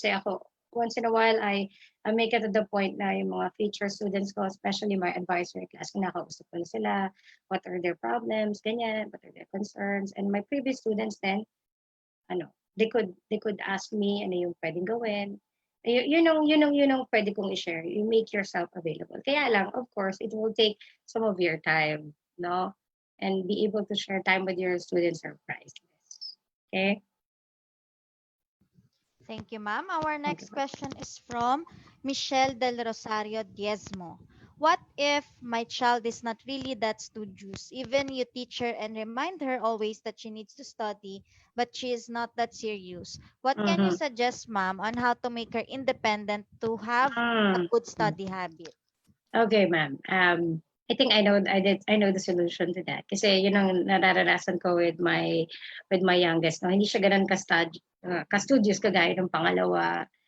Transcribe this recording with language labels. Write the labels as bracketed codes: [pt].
[en] Kasi ako, once in a while, I make it to the point na yung mga future students ko, especially my advisory class, [tl] kinakausap ko na sila, [en] what are their problems, ganyan, what are their concerns. And my previous students then, they could ask me [tl] ano yung pwedeng gawin. Yun ang pwede kong i-share. [en] You make yourself available. Kaya lang, of course, it will take some of your time, no? And be able to share time with your students are priceless. Okay? Thank you, ma'am. Our Thank you. next question is from Michelle Del Rosario Diezmo. What if my child is not really that studious? Even you teach her and remind her always that she needs to study, but she is not that serious. What can you suggest, ma'am, on how to make her independent to have a good Mm-hmm. study habit? Okay, ma'am. I think I know the solution to that. [tl] Kasi yun ang nararanasan ko with my youngest. No? Hindi siya ganun ka-studious kagaya ng pangalawa.